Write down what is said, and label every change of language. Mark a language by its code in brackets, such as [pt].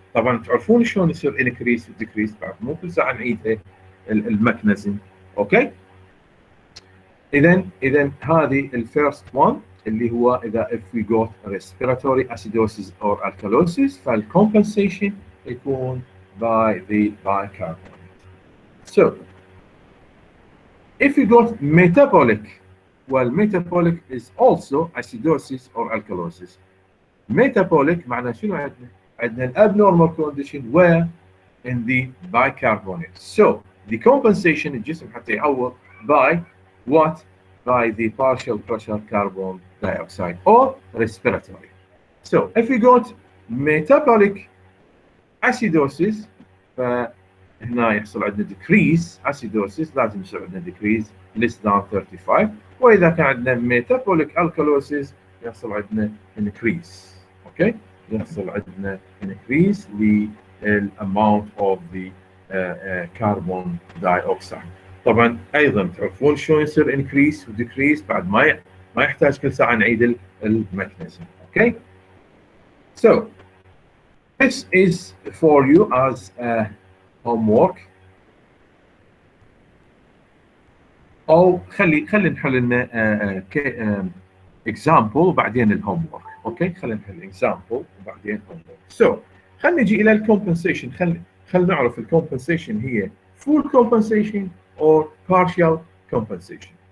[ar] طبعا تعرفون شلون يصير increase و decrease، بعد مو كل ساعه نعيدها الميكانيزم. اوكي. اذا هذه الفيرست وان اللي هو اذا [en] if we got respiratory acidosis or alkalosis فالcompensation يكون by the bicarbonate. So if we got metabolic, well metabolic is also acidosis or alkalosis. [ar] metabolic معناه شنو عندنا؟ عندنا abnormal condition [en] where in the bicarbonate. So the compensation [ar] الجسم حتى يعوض [en] by what? By the partial pressure carbon dioxide or respiratory. So if we got metabolic acidosis [ar] فهنا يحصل عندنا [en] decrease acidosis، [ar] لازم يصير عندنا [en] decrease less than 35. [ar] واذا كان عندنا metabolic alkalosis يحصل عندنا increase. اوكي. يحصل عندنا increase للامount [en] of the carbon dioxide. [ar] طبعا ايضا تعرفون شلون يصير increase و decrease، بعد ما يحتاج كل ساعه نعيد الميكانيزم. اوكي. [en] So this is for you as a homework. [ar] او خلي نحل لنا example وبعدين الهوم ورك. اوكي خلينا نحل example وبعدين هوم ورك. سو خلينا نجي الى الكومبنسيشن. خلينا نعرف الكومبنسيشن هي [en] full compensation or partial compensation.